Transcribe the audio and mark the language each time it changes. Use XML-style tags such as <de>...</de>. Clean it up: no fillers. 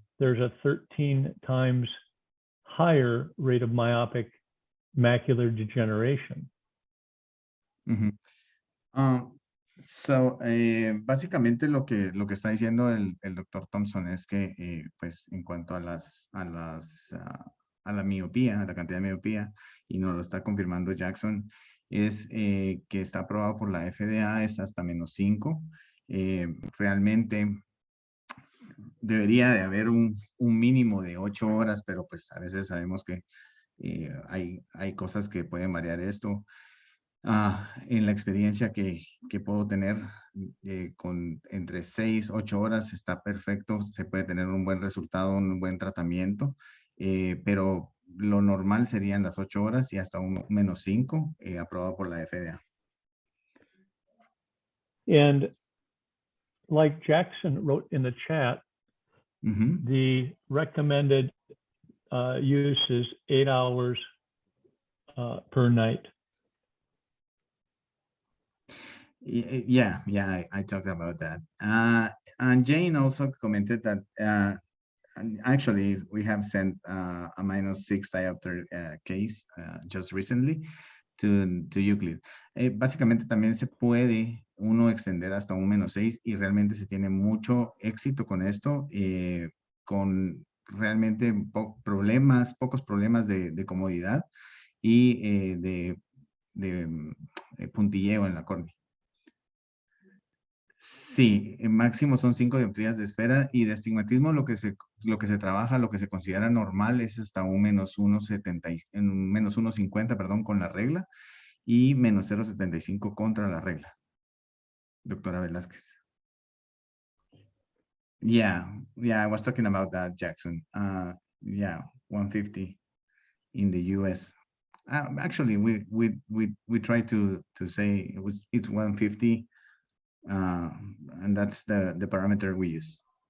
<en>there's a 13 times higher rate of myopic macular degeneration. Ujú.</en> <es>Básicamente lo que está diciendo el doctor Thompson es que, pues, en cuanto a la miopía, a la cantidad de miopía, y nos lo está confirmando Jackson, es que está aprobado por la FDA, es hasta -5. Realmente debería de haber un mínimo de 8 horas, pero pues a veces sabemos que hay cosas que pueden variar esto. En la experiencia que puedo tener con entre 6, 8 horas está perfecto, se puede tener un buen resultado, un buen tratamiento, pero lo normal serían las 8 horas y hasta un -5 aprobado por la FDA.</es> <en>And like Jackson wrote in the chat, the recommended use is 8 hours per night. Yeah, I talked about that. And Jane also commented that and actually we have sent a -6 diopter case just recently to Euclid.</en> <es>Básicamente también se puede uno extender hasta un -6 y realmente se tiene mucho éxito con esto, con realmente pocos problemas de comodidad y de puntilleo en la córnea. Sí, máximo son 5 dioptrías de esfera y de astigmatismo lo que se trabaja, lo que se considera normal es hasta un -1.50, perdón, con la regla y -0.75 contra la regla. Doctora Velázquez.</es> <en>Yeah, I was talking about that, Jackson. Yeah, 150 in the US. Actually, we try to say it's 150. And that's the parameter we use.</en>